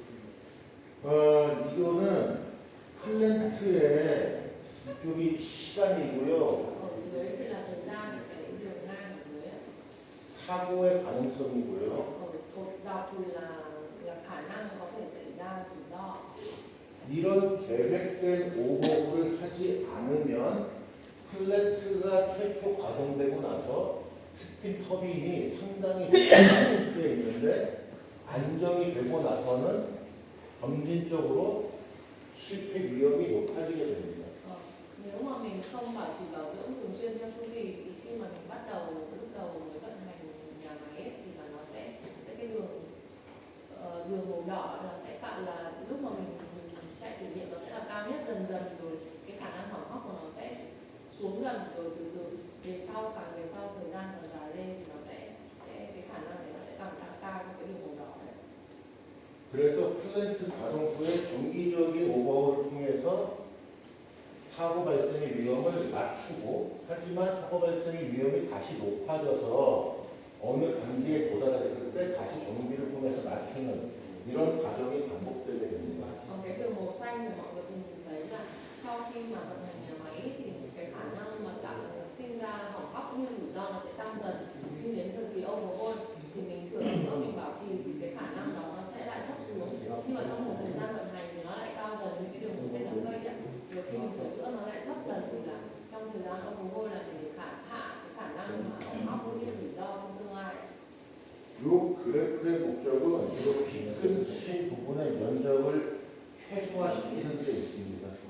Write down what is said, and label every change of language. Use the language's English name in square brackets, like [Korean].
[Korean] 이거는 플랜트의 이쪽이 시간이고요. [Vietnamese] Ở dưới thì là thời gian, cái đường ngang ở dưới. [Korean] 사고의 가능성이고요. [Vietnamese] Ở cột dọc thì là khả năng có thể xảy ra rủi ro. [Korean] 이런 계획된 오버홀을 하지 않으면 플랜트가 최초 가동되고 나서 스팀 터빈이 상당히 높은 상태에 있는데 안정이 되고 나서는 점진적으로 실패 위험이 높아지게 됩니다. [Vietnamese] Nếu mà mình không bảo trì bảo dưỡng thường xuyên theo chu kỳ thì khi mà mình bắt đầu mới vận hành nhà máy ấy, thì là nó sẽ cái đường màu đỏ là sẽ tạo là lúc mà mình chạy thử nghiệm nó sẽ là cao nhất, dần rồi cái khả năng hỏng hóc của nó sẽ xuống dần, rồi từ về sau thời gian càng dài lên thì nó sẽ cái khả năng này nó sẽ càng cao trong cái đường màu đỏ này. [Korean] 그래서 플랜트 가동 후에 정기적인 오버홀을 통해서 사고 발생의 위험을 낮추고 하지만 사고 발생의 위험이 다시 높아져서 어느 단계에 도달했을 때 다시 정비를 통해서 낮추는 이런 과정이 반복되게 됩니다. [Vietnamese] Còn cái đường màu xanh thì mọi người nhìn thấy là sau khi mà vận hành nhà máy thì cái khả năng mà sinh ra hỏng hóc cũng như rủi ro nó sẽ tăng dần, nhưng đến thời kỳ overhaul thì mình sửa chữa, mình bảo trì thì cái khả năng đó nó sẽ lại thấp xuống, nhưng mà trong một thời gian vận hành thì nó lại cao dần, như cái đường màu xanh lá cây đấy, rồi khi mình sửa chữa nó lại thấp dần, thì là trong thời gian overhaul là mình hạ cái khả năng mà hỏng hóc cũng như rủi ro trong tương lai. [Korean] 이 그래프의 목적은 이렇게 큰 부분의 면적을 최소화시키는 데 있습니다.